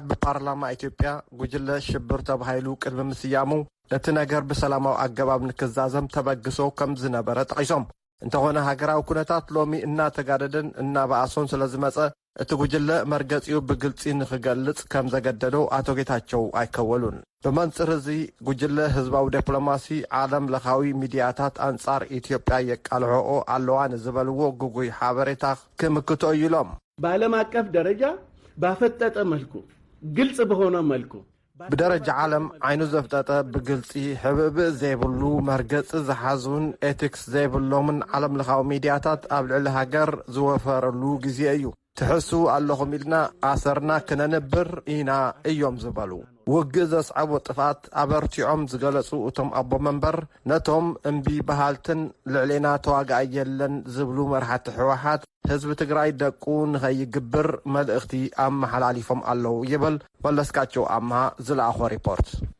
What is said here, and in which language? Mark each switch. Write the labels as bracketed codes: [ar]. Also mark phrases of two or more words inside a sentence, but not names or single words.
[ti] ብፓርላማ ኢትዮጵያ ጉጅለ ሽብር ተባሂሉ ቅድሚ ምስያሙ እቲ ነገር ብሰላማዊ ኣገባብ ንክዛዘም ተበግሶ ከም ዝነበረ ጠቂሶም እንተኾነ ሃገራዊ ኩነታት ሎሚ እናተጋደደን እናበኣሶን ስለዝመፀ እቲ ጉጅለ መርገፂኡ ብግልፂ ንክገልጽ ከም ዘገደዶ ኣቶ ጌታቸው ኣይከወሉን። ብመንጽር እዚ ጉጅለ ህዝባዊ ዲፕሎማሲ ዓለም ለኻዊ ሚድያታት አንጻር ኢትዮጵያ የቃልዕኦ ኣለዋ ንዝበልዎ ጉጉይ ሓበሬታ ክምክቶ ኢሎም [am] በዓለም አቀፍ ደረጃ ባፈጠጠ መልኩ ግልጽ በሆነ መልኩ [ti] ብደረጃ ዓለም ዓይኑ ዘፍጠጠ ብግልፂ ሕብእብእ ዘይብሉ መርገፂ ዝሓዙን ኤቲክስ ዘይብሎምን ዓለም ለኻዊ ሚድያታት ኣብ ልዕሊ ሃገር ዝወፈረሉ ግዜ እዩ። ትሕሱ ኣለኹም ኢልና ኣሰርና ክነንብር ኢና እዮም ዝበሉ። ውግእ ዘስዓቦ ጥፋት ኣበርቲዖም ዝገለጹ እቶም ኣቦ መንበር ነቶም እምቢ ባህልትን ልዕሌና ተዋጋእ የለን ዝብሉ መርሓቲ ሕወሓት ህዝቢ ትግራይ ደቁ ንኸይግብር መልእኽቲ ኣመሓላሊፎም ኣለዉ ይብል መለስካቸው ኣምሃ ዝለኣኾ ሪፖርት።